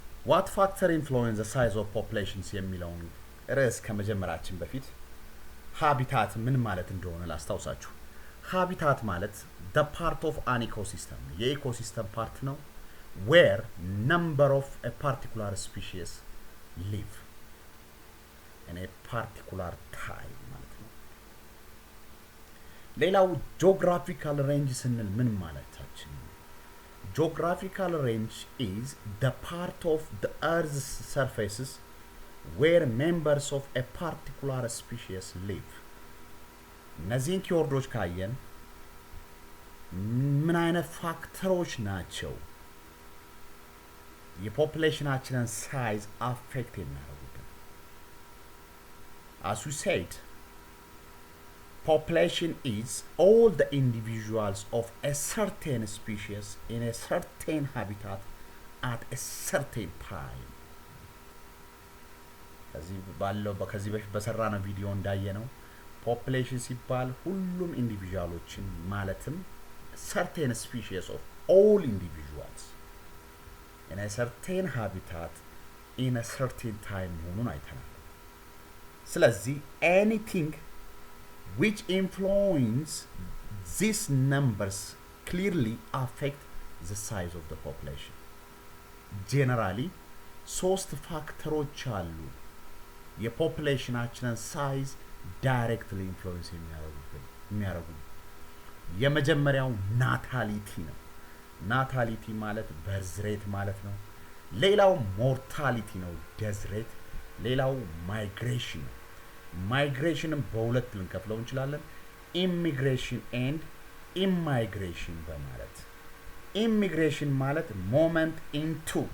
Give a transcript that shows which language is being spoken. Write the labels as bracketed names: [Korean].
[English] what factor influence the size of populations [Amharic] የሚለውን ርዕስ ከመጀመራችን በፊት ሃቢታት ምን ማለት እንደሆነ ላስታውሳችሁ። [English] Habitat ማለት the part of an ecosystem, [Amharic] የኢኮሲስተም ፓርት ነው, [English] where number of a particular species live in a particular time ማለት ነው. [Amharic] ሌላው geographical range ስንል ምን ማለታችን ነው? [English] Geographical range is the part of the earth's surfaces where members of a particular species live. [Amharic] እነዚህን ኪወርዶች ካየን ምን አይነት ፋክተሮች ናቸው የፖፑሌሽናችንን ሳይዝ አፌክት የሚያደርጉት? [English] As we said, population is all the individuals of a certain species in a certain habitat at a certain time. [Amharic] ከዚህ በፊት በሰራነው ቪዲዮ እንዳየነው [English] population ሲባል [Amharic] ሁሉም ኢንዲቪጁዋሎችን ማለትም [English] certain species of all individuals in a certain habitat in a certain time [Amharic] መሆኑን አይተናል። ስለዚህ [English] anything which influence these numbers clearly affect the size of the population. [Amharic] Generally ሶስት ፋክተሮች አሉ የፖፑሌሽናችንን ሳይዝ [English] directly influence [Amharic] የሚያደርጉ። የመጀመሪያው ናታሊቲ ነው። ናታሊቲ ማለት በርዝ ሬት ማለት ነው። ሌላው ሞርታሊቲ ነው፣ ዴዝ ሬት። ሌላው ማይግሬሽን ነው። ማይግሬሽንም በሁለት ልንከፍለው እንችላለን፣ ኢሚግሬሽን ኤንድ ኢማይግሬሽን በማለት። ኢሚግሬሽን ማለት ሞመንት ኢንቱ